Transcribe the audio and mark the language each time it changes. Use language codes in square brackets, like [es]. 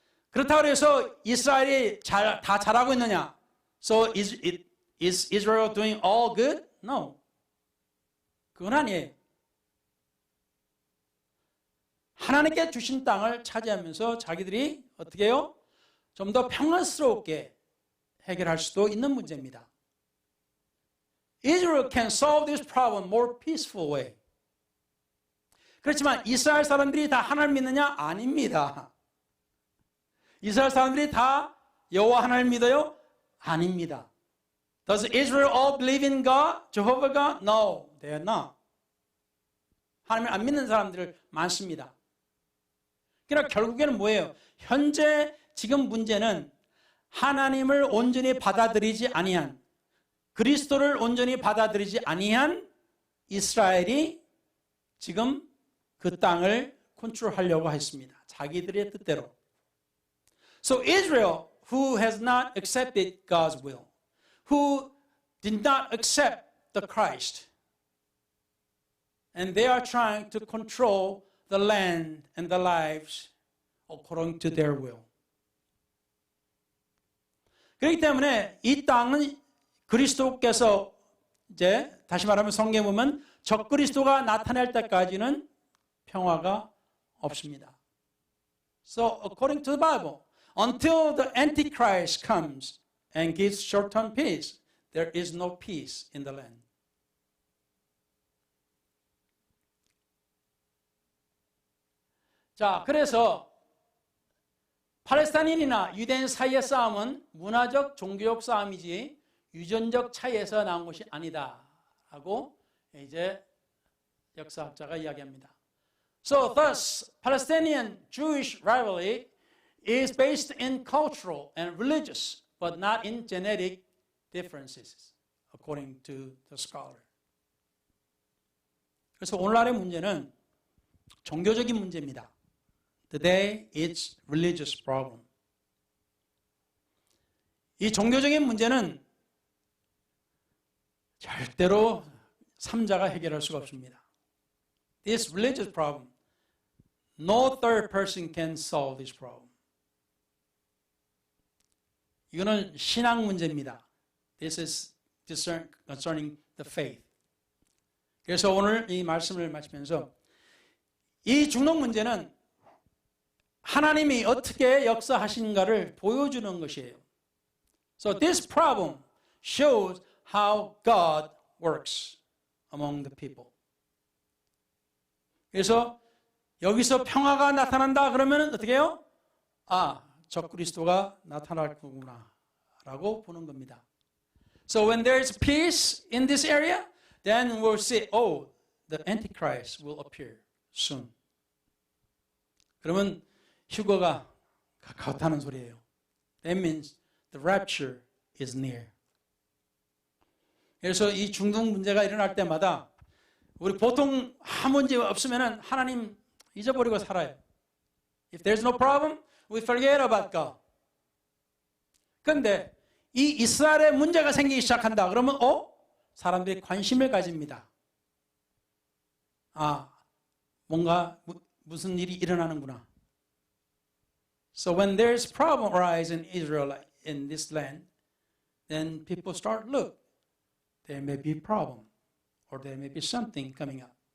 [ko] 그렇다고 해서 이스라엘이 다 잘하고 있느냐? [en] So is Israel doing all good? [ko] No. 그건 아니에요. 하나님께 주신 땅을 차지하면서 자기들이 어떻게 해요? 좀 더 평안스럽게 해결할 수도 있는 문제입니다. [en] Israel can solve this problem more peaceful way. [ko] 그렇지만 이스라엘 사람들이 다 하나님 믿느냐? 아닙니다. 이스라엘 사람들이 다 여호와 하나님 믿어요? 아닙니다. [en] Does Israel all believe in God? Jehovah God? No, they are not. [ko] 하나님을 안 믿는 사람들 많습니다. 그러나 결국에는 뭐예요? 현재 지금 문제는 하나님을 온전히 받아들이지 아니한, 그리스도를 온전히 받아들이지 아니한 이스라엘이 지금 그 땅을 컨트롤하려고 했습니다. 자기들의 뜻대로. [en] So Israel, who has not accepted God's will, who did not accept the Christ, and they are trying to control the land and the lives according to their will. [ko] 그렇기 때문에 이 땅은 그리스도께서 이제 다시 말하면 성경에 보면 적그리스도가 나타날 때까지는 평화가 없습니다. [en] So according to the Bible, until the Antichrist comes and gives short-term peace, there is no peace in the land. [ko] 자, 그래서 팔레스타인이나 유대인 사이의 싸움은 문화적, 종교적 싸움이지 유전적 차이에서 나온 것이 아니다라고 이제 역사학자가 이야기합니다. [en] So thus, Palestinian-Jewish rivalry is based in cultural and religious, but not in genetic differences, according to the scholar. [ko] 그래서 오늘날의 문제는 종교적인 문제입니다. [en] Today, it's religious problem. [ko] 이 종교적인 문제는 절대로 삼자가 해결할 수가 없습니다. [en] This religious problem, no third person can solve this problem. [ko] 이거는 신앙 문제입니다. [en] This is concerning the faith. [ko] 그래서 오늘 이 말씀을 마치면서 이 중동 문제는 하나님이 어떻게 역사하시는가를 보여주는 것이에요. [en] So this problem shows how God works among the people. [ko] 그래서 여기서 평화가 나타난다 그러면 어떻게 해요? 아, 적그리스도가 나타날 거구나 라고 보는 겁니다. [en] So when there is peace in this area, then we'll see, oh, the Antichrist will appear soon. [ko] 그러면 휴거가 가까웠다는 소리예요. [en] That means the rapture is near. [ko] 그래서 이 중동 문제가 일어날 때마다 우리 보통 아무 문제 없으면 하나님 잊어버리고 살아요. [en] If there's no problem, we forget about God. [ko] 그런데 이 이스라엘에 문제가 생기기 시작한다. 그러면 사람들이 관심을 가집니다. 아, 뭔가 무슨 일이 일어나는구나. [en] So when there's problem arise in Israel, in this land, then people start look. There may be a problem, or there may be something coming up.